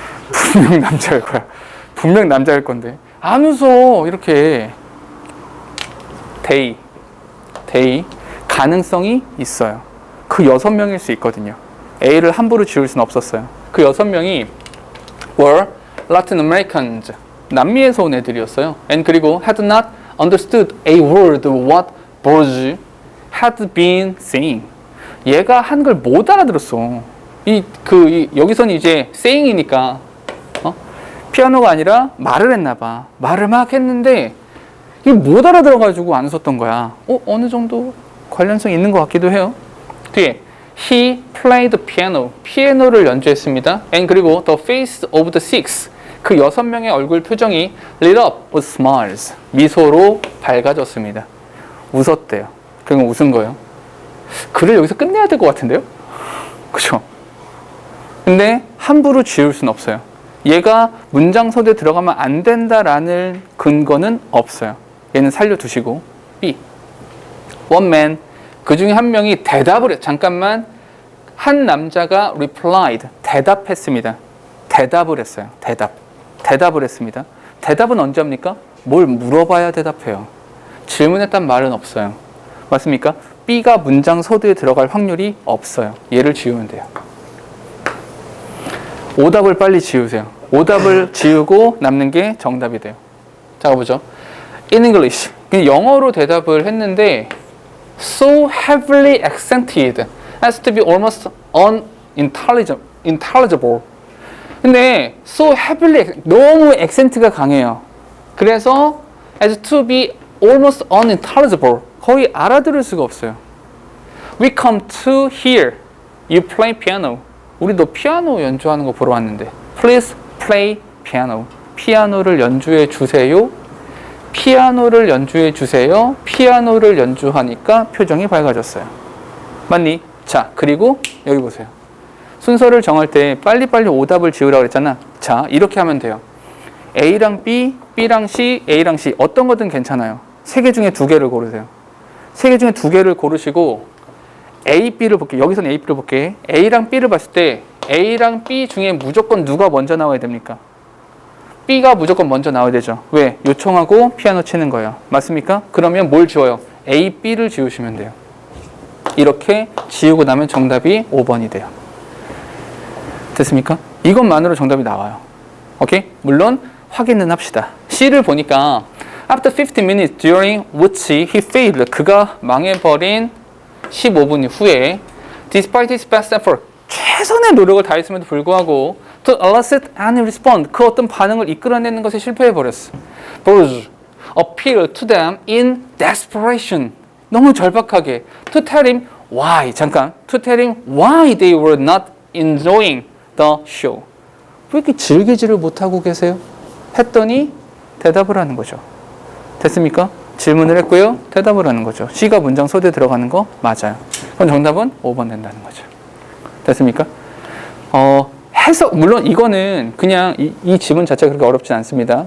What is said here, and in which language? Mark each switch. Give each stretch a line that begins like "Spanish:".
Korean: 분명 남자일 거야. 분명 남자일 건데 안 웃어. 이렇게 데이 가능성이 있어요. 그 6명일 수 있거든요. A를 함부로 지울 수는 없었어요. 그 6명이
English: were Latin Americans,
Korean: 남미에서 온 애들이었어요.
English: And
Korean: 그리고
English: had not understood a word of what Borges had been saying.
Korean: 얘가 한글 못 알아들었어. 여기서는 이제 saying이니까 피아노가 아니라 말을 했나 봐. 말을 막 했는데 이게 못 알아들어가지고 안 웃었던 거야. 어느 정도 관련성이 있는 것 같기도 해요. 뒤에
English: he played piano,
Korean: 피아노를 연주했습니다.
English: And
Korean: 그리고
English: the face of the 6,
Korean: 그 6명의 얼굴 표정이
English: lit up with smiles,
Korean: 미소로 밝아졌습니다. 웃었대요. 그건 웃은 거예요. 글을 여기서 끝내야 될 것 같은데요? 그죠? 근데 함부로 지울 수는 없어요. 얘가 문장 서두에 들어가면 안 된다라는 근거는 없어요. 얘는 살려두시고. B,
English: one man,
Korean: 그 중에 한 명이 대답을 해요. 잠깐만. 한 남자가 replied, 대답했습니다. 대답을 했어요. 대답을 했습니다. 대답은 언제 합니까? 뭘 물어봐야 대답해요. 질문했단 말은 없어요. 맞습니까? B가 문장 서두에 들어갈 확률이 없어요. 얘를 지우면 돼요. 오답을 빨리 지우세요. 오답을 지우고 남는 게 정답이 돼요. 자, 가보죠.
English: In English.
Korean: 영어로 대답을 했는데
English: so heavily accented as to be almost unintelligible.
Korean: 근데
English: so heavily,
Korean: 너무 액센트가 강해요. 그래서
English: as to be almost unintelligible,
Korean: 거의 알아들을 수가 없어요.
English: We come to hear you play piano.
Korean: 우리 너 피아노 연주하는 거 보러 왔는데
English: Please play piano.
Korean: 피아노를 연주해 주세요. 피아노를 연주해 주세요. 피아노를 연주하니까 표정이 밝아졌어요. 맞니? 자, 그리고 여기 보세요. 순서를 정할 때 빨리빨리 오답을 지우라고 그랬잖아. 자, 이렇게 하면 돼요. A랑 B, B랑 C, A랑 C 어떤 거든 괜찮아요. 3개 중에 2개를 고르세요. 3개 중에 2개를 고르시고 A, B를 볼게요. 여기서는 A, B를 볼게요. A랑 B를 봤을 때 A랑 B 중에 무조건 누가 먼저 나와야 됩니까? B가 무조건 먼저 나와야 되죠. 왜? 요청하고 피아노 치는 거예요. 맞습니까? 그러면 뭘 지워요? A, B를 지우시면 돼요. 이렇게 지우고 나면 정답이 5번이 돼요. 됐습니까? 이것만으로 정답이 나와요. 오케이? 물론 확인은 합시다. C를 보니까
English: after 15 minutes during which he failed.
Korean: 그가 망해버린 15분 후에
English: despite his best effort.
Korean: 최선의 노력을 다했음에도 불구하고
English: to elicit any response.
Korean: 그 어떤 반응을 이끌어내는 것에 실패해버렸어.
English: Bruce appealed to them in desperation.
Korean: 너무 절박하게
English: to tell him why.
Korean: 잠깐.
English: to tell him why they were not enjoying the show.
Korean: 왜 이렇게 즐기지를 못하고 계세요? 했더니 대답을 하는 거죠. 됐습니까? 질문을 했고요. 대답을 하는 거죠. C가 문장 소대에 들어가는 거 맞아요. 그럼 정답은 5번 된다는 거죠. 됐습니까? 해석, 물론 이거는 그냥 이 지문 자체가 그렇게 어렵진 않습니다.